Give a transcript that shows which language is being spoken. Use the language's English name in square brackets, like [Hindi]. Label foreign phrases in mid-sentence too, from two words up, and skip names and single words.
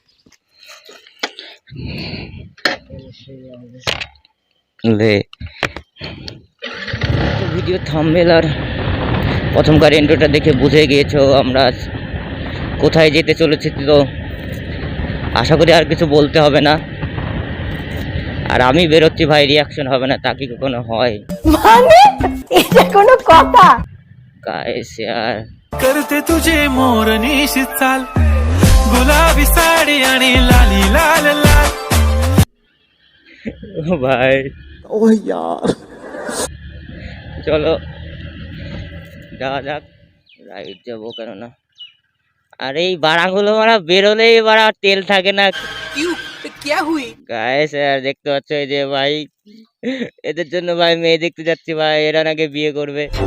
[Bangla] ভিডিও থাম্বনেল আর প্রথমকার ইন্ট্রোটা দেখে বুঝে গিয়েছো আমরা কোথায় যেতে চলেছি। তো আশা করি আর কিছু বলতে হবে না, আর আমি বেরোচ্ছি ভাই, রিয়াকশন হবে না, তা কি কখনো হয়? মানে এটা কোনো কথা? [Hindi] গাইস यार करते तुझे मोरनी चाल, [Marathi] गुलाबी साडी आणि लाली लाल लाल। [Bangla] ভাই [Hindi] ओ यार [Bangla] চলো যাওয়া যাক, রাইড যাবো কেননা। আর এই বাড়াগুলো মারা বেরোলেই বাড়া তেল থাকে না। গাইস यार দেখতে পাচ্ছ এই যে ভাই, এদের জন্য ভাই মেয়ে দেখতে যাচ্ছি ভাই, এরা নাকি বিয়ে করবে।